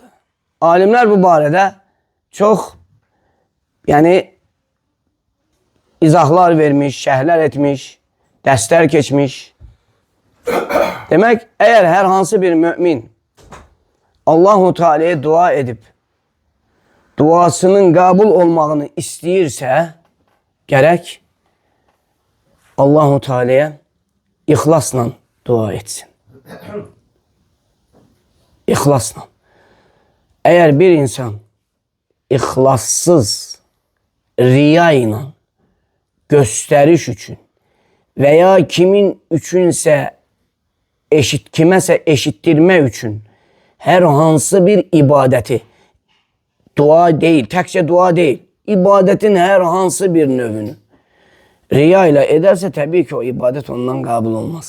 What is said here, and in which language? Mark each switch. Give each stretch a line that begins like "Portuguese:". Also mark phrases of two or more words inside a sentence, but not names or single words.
Azerbaijani: Alimler bu barədə çok izahlar vermiş, şərhlər etmiş, dərslər keçmiş. Demek eğer her hansı bir mümin Allahu Teala'ya dua edip duasının qəbul olmağını istəyirsə, gərək Allahu Teala'ya ixlasla dua etsin. İxlasla. Əgər bir insan ixlassız, riya ilə, göstəriş üçün və ya kimin üçünsə kiməsə eşitdirmək üçün hər hansı bir ibadəti, dua deyil, təkcə dua deyil, ibadətin hər hansı bir növünü riya ilə edərsə, təbii ki, o ibadət ondan qəbul olmaz.